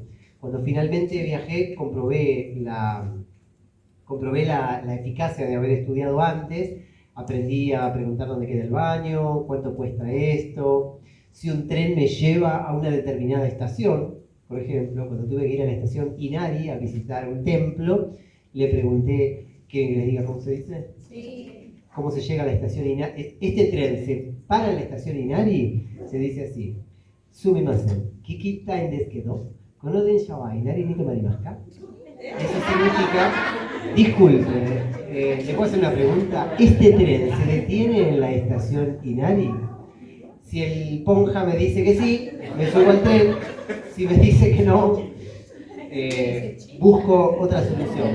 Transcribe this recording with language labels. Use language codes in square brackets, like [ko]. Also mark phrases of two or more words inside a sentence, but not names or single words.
[es] Cuando finalmente viajé, comprobé la eficacia de haber estudiado antes, aprendí a preguntar dónde queda el baño, cuánto cuesta esto, si un tren me lleva a una determinada estación. Por ejemplo, cuando tuve que ir a la estación Inari a visitar un templo, le pregunté, ¿quieren que les diga cómo se dice? Sí. ¿Cómo se llega a la estación Inari? Este tren se para en la estación Inari, se dice así: [ja] すみません、聞きたいんですけど、この電車は稲荷に止まりますか? [es] Eso significa, disculpe, ¿le puedo hacer una pregunta? ¿Este tren se detiene en la estación Inari? Si el ponja me dice que sí, me subo al tren. Si me dice que no, busco otra solución.